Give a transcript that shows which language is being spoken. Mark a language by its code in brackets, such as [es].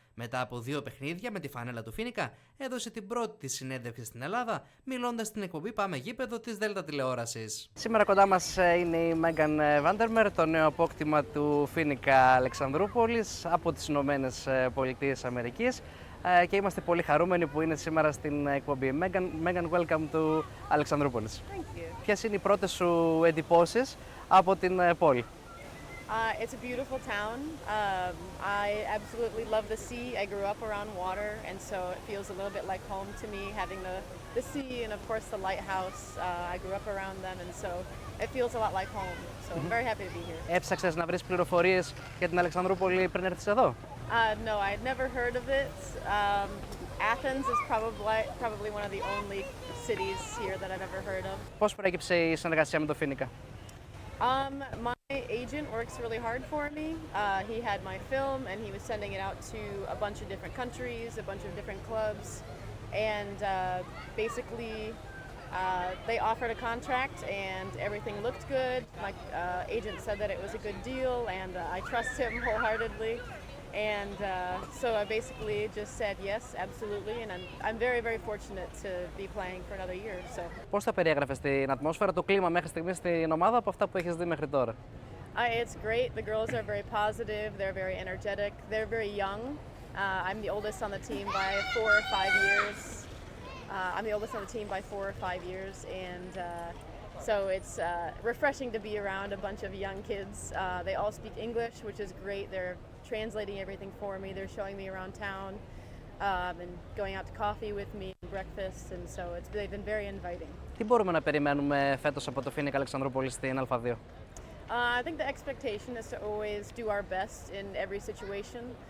[el] Μετά από 2 παιχνίδια με τη φανέλα του Φοίνικα, έδωσε την πρώτη της συνέντευξη στην Ελλάδα, μιλώντας στην εκπομπή Πάμε Γήπεδο της Δέλτα Τηλεόρασης. Σήμερα κοντά μας είναι η Μέγκαν Vander Meer, το νέο απόκτημα του Φοίνικα Αλεξανδρούπολης από τις Ηνωμένες Πολιτείες Αμερικής. Και είμαστε πολύ χαρούμενοι που είναι σήμερα στην εκπομπή. [en] Μέγκαν, welcome to Alexandroupolis. [el] Ποιες είναι οι πρώτες σου εντυπώσεις από την πόλη? [en] It's a beautiful town. I absolutely love the sea. I grew up around water, and so it feels a little bit like home to me, having the sea and of course the lighthouse. I grew up around them, and so it feels a lot like home. So I'm very happy to be here. [el] Έψαξες να βρεις πληροφορίες για την Αλεξανδρούπολη πριν έρθεις εδώ? [en] No, I had never heard of it. Athens is probably one of the only cities here that I've ever heard of. [el] Πώς προέκυψε η συνεργασία με το Φοίνικα? [en] My agent works really hard for me. He had my film and he was sending it out to a bunch of different countries, a bunch of different clubs, and basically they offered a contract and everything looked good. My agent said that it was a good deal and I trust him wholeheartedly. And so I basically just said yes, absolutely, and I'm very, very fortunate to be playing for another year. So. [el] Πώς θα περιέγραφες την ατμόσφαιρα, το κλίμα μέχρι στιγμής στην ομάδα από αυτά που έχεις δει μέχρι τώρα? [en] It's great. The girls are very positive. They're very energetic. They're very young. I'm the oldest on the team by 4 or 5 years. I'm the oldest on the team by 4 or 5 years, and so it's refreshing to be around a bunch of young kids. They all speak English, which is great. They're translating everything for me. They're showing me around town and going out to coffee with me and breakfast, and so they've been very inviting. [el] Τι μπορούμε να περιμένουμε φέτος από το Φοίνικα Αλεξανδρούπολη στην Α2? [en] I think the expectation is to always do our best in every situation.